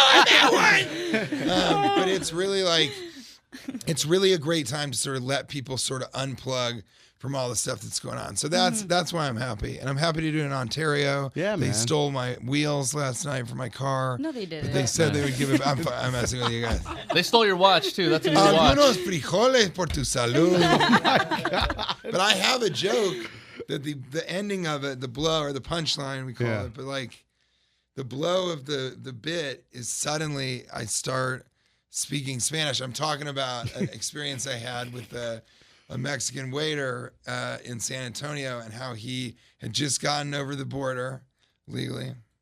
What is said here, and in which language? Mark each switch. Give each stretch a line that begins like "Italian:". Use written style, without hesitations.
English: But it's really like, it's really a great time to sort of let people sort of unplug from all the stuff that's going on. So that's why I'm happy. And I'm happy to do it in Ontario. Yeah, man. They stole my wheels last night for my car. No, they didn't. But they said they would give it. I'm messing with you guys. They stole your watch, too. That's a new watch.
Spanish: Algunos frijoles por tu salud.
English: But I have a joke that the ending of it, the blow or the punchline, we call it, but like the blow of the bit is suddenly I start speaking Spanish. I'm talking about an experience I had with a Mexican waiter in San Antonio and how he had just gotten over the border legally.